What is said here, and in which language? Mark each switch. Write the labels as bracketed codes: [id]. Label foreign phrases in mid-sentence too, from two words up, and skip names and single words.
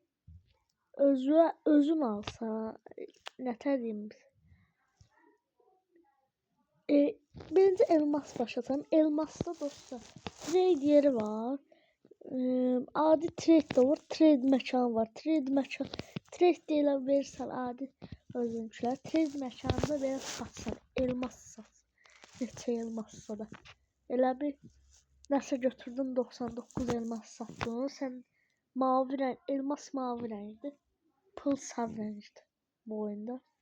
[az] Özüm alsa ne diyeyim biz? Birinci elmas başlasam. Elmasda dostlar trade yeri var. Adi trade de var. Trade mekan var. Trade deyilə verirsən adi özünçülər. Trade mekanında belə satsan. Elmas satsan. Neçə elmassa da. Elə bir nəsə götürdün 99 elmas satdın. Sən mavi rəng, elmas mavi rəngdir. Pul sarı rəngdir bu oyunda.